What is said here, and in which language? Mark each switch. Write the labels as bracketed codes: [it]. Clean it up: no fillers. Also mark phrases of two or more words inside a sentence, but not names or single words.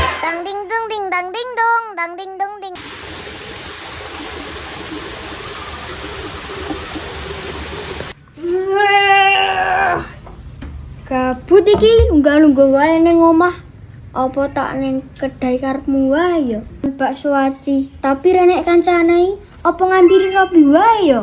[jv] Dang ding dung ding dang ding dong, dang ding dung ding. Kabut iki lungguh-lungguh wae ning omah. Apa tak ning kedai karepmu wae ya? Bakso aci. Tapi renek kancane apa ngambil Robi wae ya?